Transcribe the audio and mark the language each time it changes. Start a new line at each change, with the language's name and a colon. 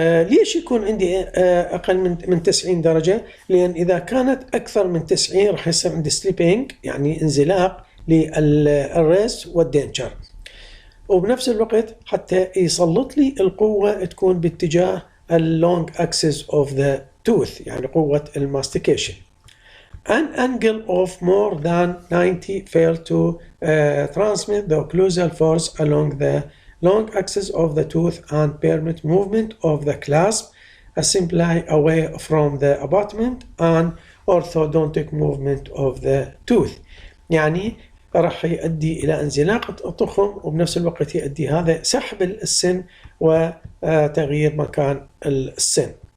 Arabic: ليش يكون عندي أقل من 90 درجة؟ لأن إذا كانت أكثر من 90 راح يصير عندي سليبينج، يعني انزلاق للريست والدنتشر، وبنفس الوقت حتى يسلط لي القوة تكون باتجاه اللونج
English: axis of the tooth،
Arabic: يعني قوة الماستيكيشن.
English: An angle of more than 90 fail to transmit the occlusal force along the long axis of the tooth and permit movement of the clasp assembly away from the abutment and orthodontic movement of the tooth.
Arabic: يعني راح يؤدي إلى انزلاق التخم، وبنفس الوقت يؤدي هذا سحب السن وتغيير مكان السن.